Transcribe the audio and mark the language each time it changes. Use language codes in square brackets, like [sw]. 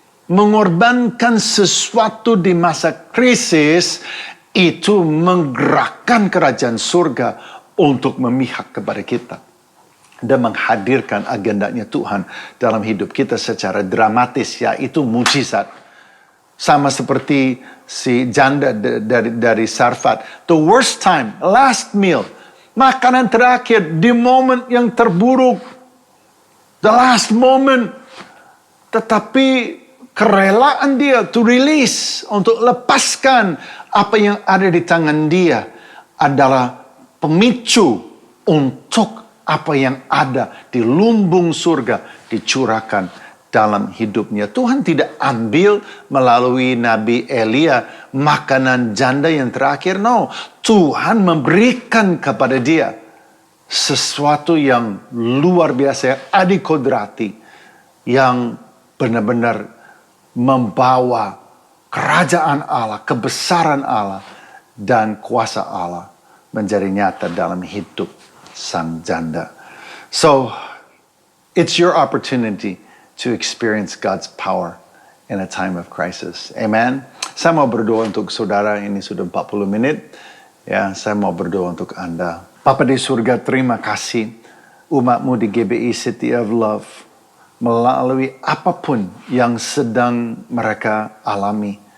[id] Mengorbankan sesuatu di masa krisis itu menggerakkan kerajaan surga untuk memihak kepada kita. Dan menghadirkan agendanya Tuhan dalam hidup kita secara dramatis, yaitu mujizat. Sama seperti si janda dari Sarfat. [en] The worst time, last meal. [id] Makanan terakhir di momen yang terburuk. [en] The last moment. [id] Tetapi kerelaan dia [en] to release, [id] untuk lepaskan apa yang ada di tangan dia adalah pemicu untuk apa yang ada di lumbung surga dicurahkan dalam hidupnya. Tuhan tidak ambil melalui Nabi Elia makanan janda yang terakhir. No, Tuhan memberikan kepada dia sesuatu yang luar biasa, adikodrati, yang benar-benar membawa kerajaan Allah, kebesaran Allah, dan kuasa Allah menjadi nyata dalam hidup sang janda. [en] So, it's your opportunity to experience God's power in a time of crisis. Amen. [id] Saya mau berdoa untuk saudara, ini sudah 40 menit. Ya, saya mau berdoa untuk Anda. Bapa di surga, terima kasih umat-Mu di GBI City of Love melalui apapun yang sedang mereka alami.